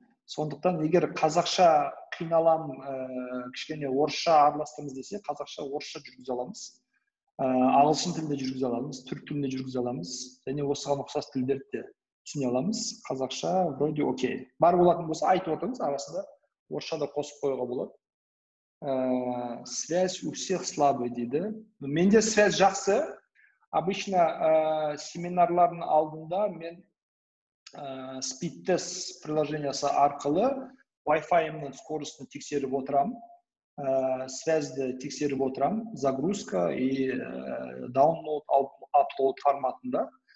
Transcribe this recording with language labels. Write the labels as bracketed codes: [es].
[kk] Сондықтан егер қазақша қиналам, кішкене орысша араластырыңыз десе, қазақша орысша жүргізе аламыз. Ағылшын тілінде жүргізе аламыз, түрік тілінде жүргізе аламыз, және осыған ұқсас тілдерді де түсіне аламыз. Қазақша [ru] вроде [kk] окей. Бар болатын болса айтып отырыңыз, арасында орысша да қосып қоюға болады. [ru] Связь у всех слабый [kk] дейді. Менде связь жақсы. Обычно семинарлардың алдында мен speed-test приложениясы арқылы Wi-Fi-ымның скоростын тексеріп отырам, связьді тексеріп отырам, [ru] загрузка и [kk] download, upload форматында.